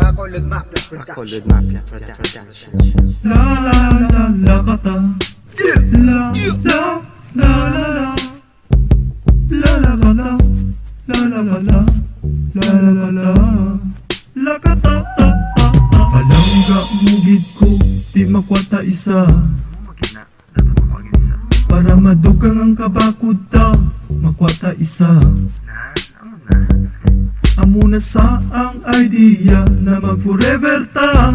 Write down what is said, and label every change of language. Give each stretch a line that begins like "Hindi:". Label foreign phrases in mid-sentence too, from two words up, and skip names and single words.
English: Colored Mafia Production. Colored Mafia Production. La la la la kata. La la la la la. La la kata. La la kata. La la kata. La kata ta ta ta.
Hiligaynon: Palangga mugid ko di makwata isa. Para madugang ang kabakod ta makwata isa. Amo na sa ang idea na mag forever ta.